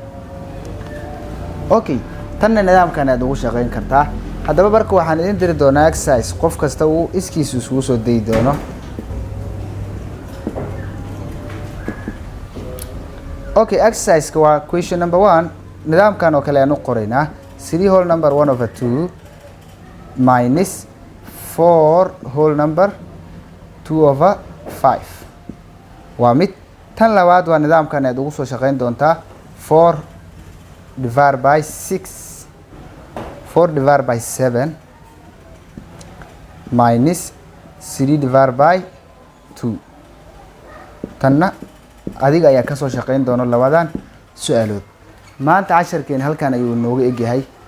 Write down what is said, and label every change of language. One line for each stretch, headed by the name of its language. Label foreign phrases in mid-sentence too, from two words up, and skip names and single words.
Somali: okay tanna nidaamkan aad ugu shaqeyn kartaa haddaba marka waxaan idin diri doonaa exercise qof kasta uu iskiisu isugu soo dayi doono okay exercise waa
English: question number 1
Somali: nidaamkan oo kale aan u qoraynaa
English: 3 whole number 1 over 2 minus 4 whole number 2 over 5
Somali: waa mid tan labaad waa nidaamkan aad ugu soo shaqeyn doontaa
English: 4 divided by 6 4 divided by 7 minus 3 divided by 2
Somali: tanna adiga ayaa ka soo shaqeyn doona labadan su'aalood maanta casharkeen halkan ayuu nooga egyahay